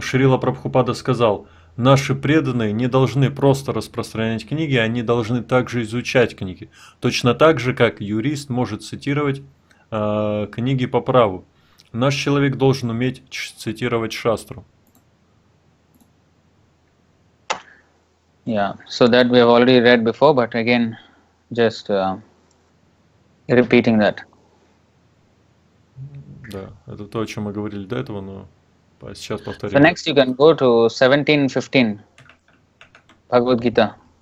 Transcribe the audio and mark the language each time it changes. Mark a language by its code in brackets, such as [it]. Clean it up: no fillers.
[ru] Шрила Прабхупада сказал: наши преданные не должны просто распространять книги, они должны также изучать книги. Точно так же, как юрист может цитировать книги по праву. Наш человек должен уметь цитировать шастру. [en] Yeah, so that we have already read before, but again, just repeating that. [ru] Да, это то, о чем мы говорили до этого, но сейчас повторим. [en] So next you can go to 17:15, Bhagavad Gita.